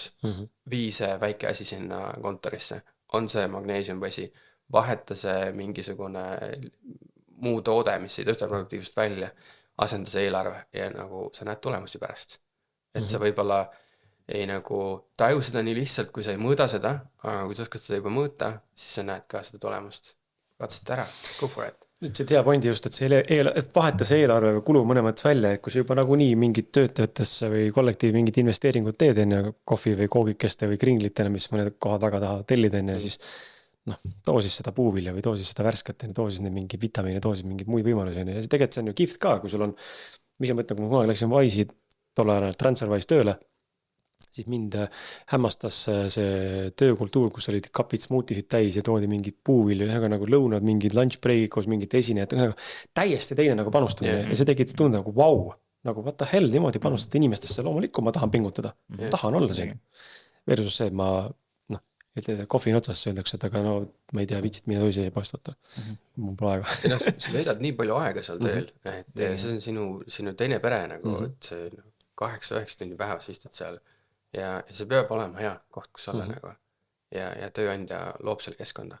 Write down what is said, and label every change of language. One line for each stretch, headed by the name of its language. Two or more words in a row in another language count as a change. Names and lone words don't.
Estonian: Vii see väike asi sinna kontorisse, on see magneesiumvesi, vaheta see mingisugune muu toode, mis ei tõsta produktiivsust välja, asenda see eelarve ja nagu sa näed tulemusi pärast. Et sa võib-olla ei nagu taju seda nii lihtsalt, kui sa ei mõõda seda, aga kui sa oskad seda juba mõõta, siis sa näed ka seda tulemust. Katseta ära,
English: go for it.
Estonian: Ütlesid hea pointi just, et et vaheta see eelarve või kulu mõne mõttes välja, et kui sa juba nagunii mingid töötajatesse või kollektiivi mingid investeeringud teed enne kohvi või koogikeste või kringlitena, mis mõned kohad väga tahavad tellida enne ja siis too siis seda puuvilja või too siis seda värsket, too siis mingi vitamiine, too siis mingeid muid võimalusi. Ja tegelikult see on ju kihvt ka, kui sul on, mis ma mõtlen, kui ma kunagi läksin Wise'i tol ajal TransferWise tööle, siis mind hämmastas see töökultuur, kus olid kapid smoothisid täis ja toodi mingid puuvilju, nagu lõunad, mingid
English: lunch break'id
Estonian: koos mingid esinejad, täiesti teine nagu panustamine ja see tegi tunde nagu vau, nagu
English: what the hell,
Estonian: niimoodi panustada inimestesse, loomulikult ma tahan pingutada, tahan olla siin. Versus see, et ma kohvi otsas öeldakse, et aga no ma ei tea, vitsid mine toisi ja postata. Mul pole aega. Sa veedad nii palju aega seal tööl, et see on sinu teine pere nagu, et see 8-9 tundi päevas istud seal ja see peab olema hea koht, kus olla nagu ja tööandja loob selle keskkonda.